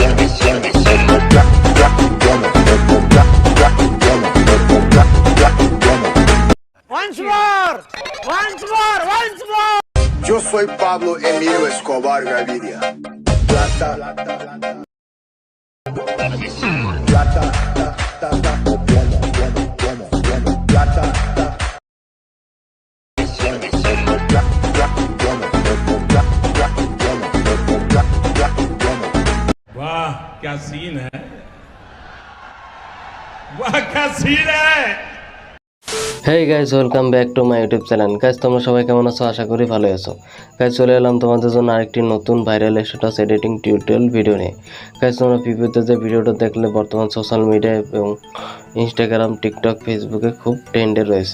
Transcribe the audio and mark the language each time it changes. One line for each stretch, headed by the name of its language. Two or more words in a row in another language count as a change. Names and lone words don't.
English: Once more!
Spanish: Yo soy Pablo Emilio Escobar Gaviria. Plata o plomo. Plata
Hindi: वाह क्या सीन है वाह क्या सीन है
English: Hey guys, welcome back to my YouTube channel.
Bangla: গাইস, তোমরা সবাই কেমন আছো? আশা করি ভালো আছো। গাইস, চলে এলাম তোমাদের জন্য আরেকটি নতুন
English: viral status editing tutorial video
Bangla: নিয়ে। গাইস, তোমরা প্রিভিউতে যে ভিডিওটা দেখলে বর্তমান
English: social media
Bangla: এবং ইনস্টাগ্রাম, টিকটক, ফেসবুকে খুব ট্রেন্ডে রয়েছে।